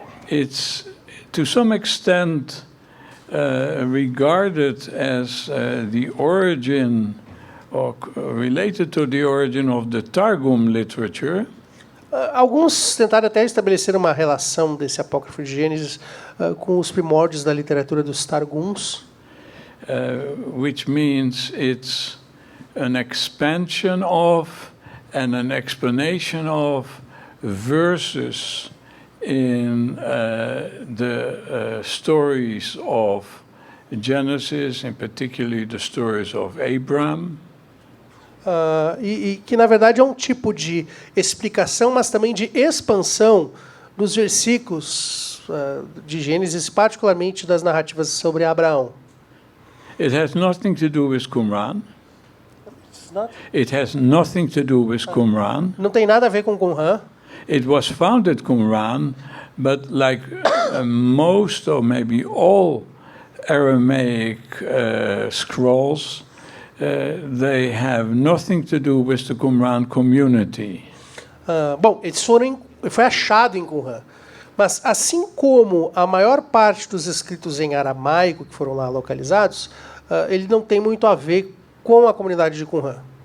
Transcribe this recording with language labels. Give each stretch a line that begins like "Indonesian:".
English: It's to some extent regarded as the origin or related to the origin of the Targum literature.
Portuguese: Alguns tentaram até estabelecer uma relação desse apócrifo de Gênesis com os primórdios da literatura dos Targums.
English: Which means it's an expansion of and an explanation of verses in the stories of Genesis, and particularly the stories of Abraham.
Portuguese: E que, na verdade, é um tipo de explicação, mas também de expansão dos versículos de Gênesis, particularmente das narrativas sobre Abraão.
English: It has nothing to do with Qumran. It has nothing to do with Qumran.
Portuguese: Não tem nada a ver com Qumran.
English: It was founded Qumran, but like most or maybe all Aramaic scrolls, they have nothing to do with the Qumran community.
Portuguese: Bom, foi achado em Qumran, mas assim como a maior parte dos escritos em aramaico que foram lá localizados, ele não tem muito a ver com a comunidade de Qumran.